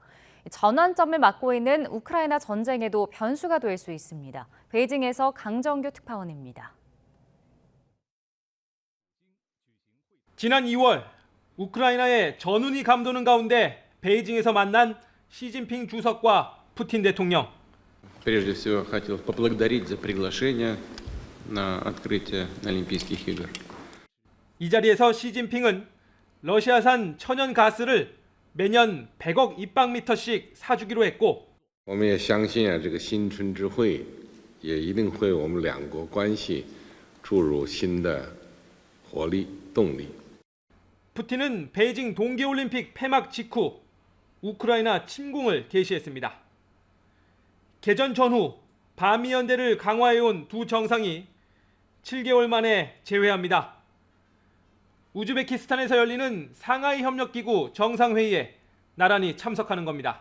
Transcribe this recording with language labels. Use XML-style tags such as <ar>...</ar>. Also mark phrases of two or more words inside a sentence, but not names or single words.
<ko>전환점을 맞고 있는 우크라이나 전쟁에도 변수가 될 수 있습니다. 베이징에서 강정규 특파원입니다. 지난 2월 우크라이나의 전운이 감도는 가운데 베이징에서 만난 시진핑 주석과 푸틴 대통령.</ko> <ru>Прежде всего, хотел поблагодарить за приглашение на открытие Олимпийских игр.</ru> <ko>이 자리에서 시진핑은 러시아산 천연 가스를 매년 100억 입방미터씩 사주기로 했고</ko> <zh>我们也相信这个新春之会也一定会为我们两国关系注入新的活力动力。</zh> <ko>푸틴은 베이징 동계올림픽 폐막 직후 우크라이나 침공을 개시했습니다. 개전 전후 반미연대를 강화해온 두 정상이 7개월 만에 재회합니다. 우즈베키스탄에서 열리는 상하이 협력기구 정상회의에 나란히 참석하는 겁니다.</ko>